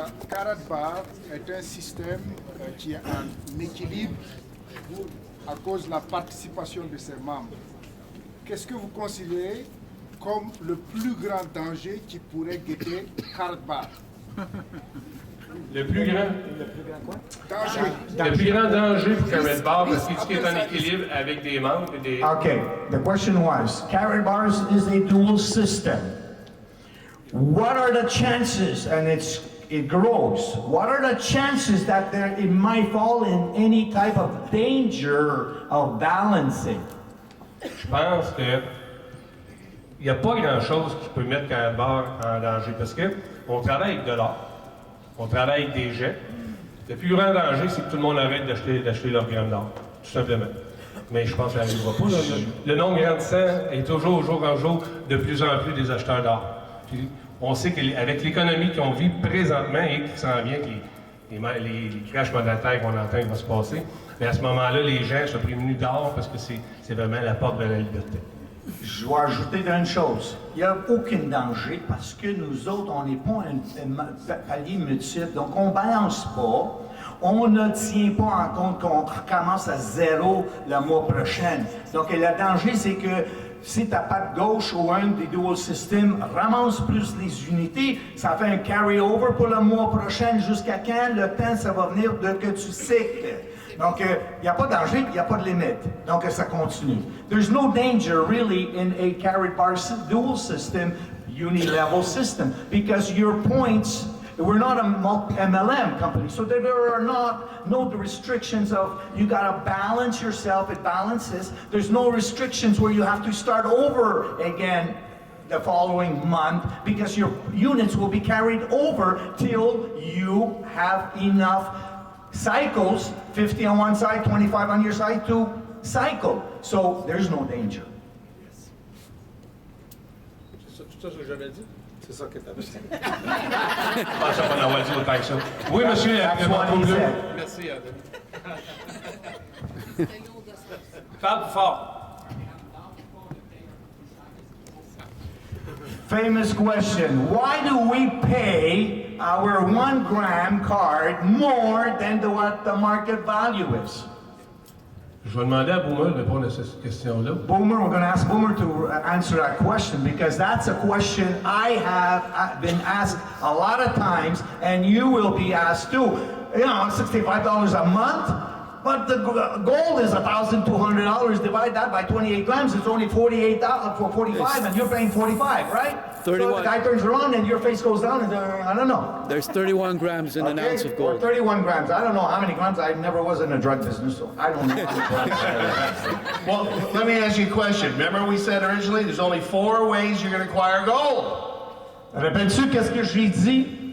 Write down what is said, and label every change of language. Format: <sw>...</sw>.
<fr>Karatbars est un système qui est en équilibre à cause de la participation de ses membres. Qu'est-ce que vous considérez comme le plus grand danger qui pourrait guetter Karatbars? Le plus grand Danger. Le plus grand danger pour Karatbars, parce qu'il est en équilibre avec des membres et des.</fr> <en>Okay, the question was, Karatbars is a dual system. What are the chances, and it grows, what are the chances that it might fall in any type of danger of balancing?</en> <fr>Je pense que il n'y a pas grand-chose qui peut mettre Karatbars en danger, parce qu'on travaille avec de l'or, on travaille avec des jets. Le plus grand danger, c'est que tout le monde arrête d'acheter leur gramme d'or, tout simplement. Mais je pense que ça n'arrivera pas. Le nombre grandissant est toujours, jour en jour, de plus en plus des acheteurs d'or. Puis, on sait qu'avec l'économie qu'on vit présentement et qui s'en vient, les crashs monétaires qu'on entend qui vont se passer, mais à ce moment-là, les gens sont prévenus d'or parce que c'est vraiment la porte vers la liberté. Je dois ajouter une chose. Il n'y a aucun danger parce que nous autres, on n'est pas un palier multiple, donc on ne balance pas. On ne tient pas en compte qu'on recommence à zéro le mois prochain. Donc le danger, c'est que si ta patte gauche ou un des dual systems ramasse plus les unités, ça fait un carry-over pour le mois prochain jusqu'à quand le temps ça va venir de que tu cycles. Donc, il n'y a pas de danger, il n'y a pas de limite. Donc, ça continue.</fr> <en>There's no danger really in a Karatbars dual system, uni-level system, because your points, we're not a MLM company, so there are no restrictions of you got to balance yourself, it balances. There's no restrictions where you have to start over again the following month because your units will be carried over till you have enough cycles, 50 on one side, 25 on your side, to cycle. So there's no danger.</en> <fr>C'est ça ce que j'avais dit? C'est ça que tu avais dit. Je pense qu'on a dit autant que ça. Oui, monsieur, merci, Anthony. Parle plus fort.</fr> <en>Famous question. Why do we pay our 1 gram card more than what the market value is?</en> <fr>Je vais demander à Boomer de répondre à cette question-là.</fr> <en>Boomer, we're going to ask Boomer to answer that question because that's a question I have been asked a lot of times, and you will be asked too. You know, $65 a month, but the gold is $1,200. Divide that by 28 grams, it's only $48 for 45, and you're paying 45, right? 31. So the guy turns around and your face goes down, and I don't know. There's 31 grams in an ounce of gold. Or 31 grams. I don't know how many grams. I never was in the drug business, so I don't know how many grams. Well, let me ask you a question. Remember we said originally there's only 4 ways you're going to acquire gold.</en> <fr>Rappelles-tu qu'est-ce que j'ai dit?</fr>